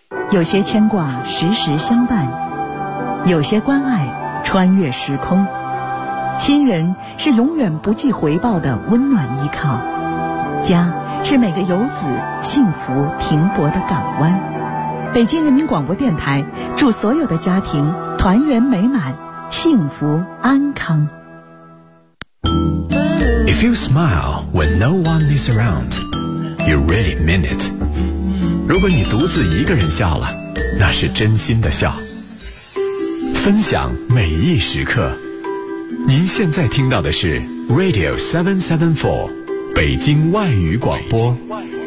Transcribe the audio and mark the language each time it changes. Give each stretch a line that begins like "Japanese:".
Chinese: 有些牵挂时时相伴，有些关爱穿越时空，亲人是永远不计回报的温暖依靠，家是每个游子幸福停泊的港湾。北京人民广播电台祝所有的家庭团圆美满，幸福安康。
English: If you smile when no one is around, you really mean it.
Chinese: 如果你独自一个人笑了，那是真心的笑。分享每一时刻，您现在听到的是 Radio 774，北京外语广播。北京外语广播。